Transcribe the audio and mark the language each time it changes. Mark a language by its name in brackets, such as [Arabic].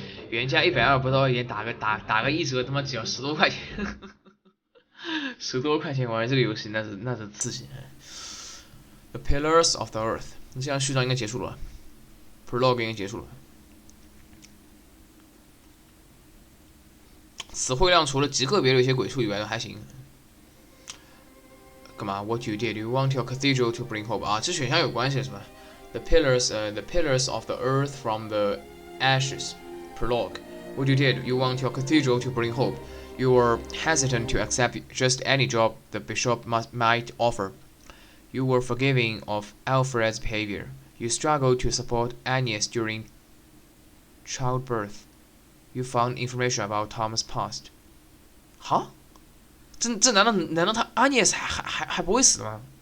[Chinese] 原价120不到一点，打个1折，他妈只要10多块钱，10多块钱玩这个游戏，那是刺激。 The Pillars of the Earth， 那这样序章应该结束了 ，Prologue 应该结束了。词汇量除了极个别的一些鬼畜以外都还行。 [English] 干嘛 ？What you did? You want your cathedral to bring hope 啊？ [Chinese] 这选项有关系是吧 [English] ？The pillars of the earth from the ashes. Prologue. What you did? You want your cathedral to bring hope. You were hesitant to accept just any job the bishop might offer. You were forgiving of Alfred's behavior. You struggled to support Agnes during childbirth. You found information about Tom's past. [Chinese] 哈？这难道他 Agnes 还不会死吗？